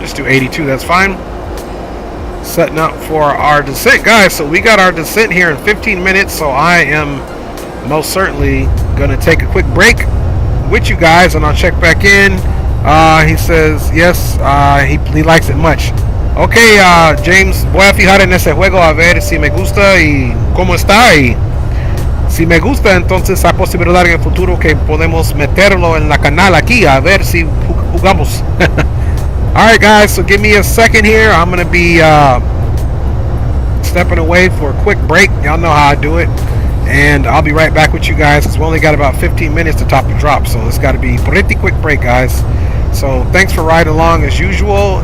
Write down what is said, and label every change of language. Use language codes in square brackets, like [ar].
[en] Just do 82, that's fine. Setting up for our descent, guys. So we got our descent here in 15 minutes, so I am most certainly gonna take a quick break with you guys, and I'll check back in. He says yes, he likes it much. [es] Okay, James, voy a fijar en ese juego a ver si me gusta y cómo está, y si me gusta, entonces hay posibilidad en el futuro que podemos meterlo en la canal aquí a ver si jugamos. [en] Alright guys, so give me a second here. I'm going to be stepping away for a quick break. Y'all know how I do it. And I'll be right back with you guys, because we only got about 15 minutes to top the drop. So it's got to be a pretty quick break, guys. So thanks for riding along as usual.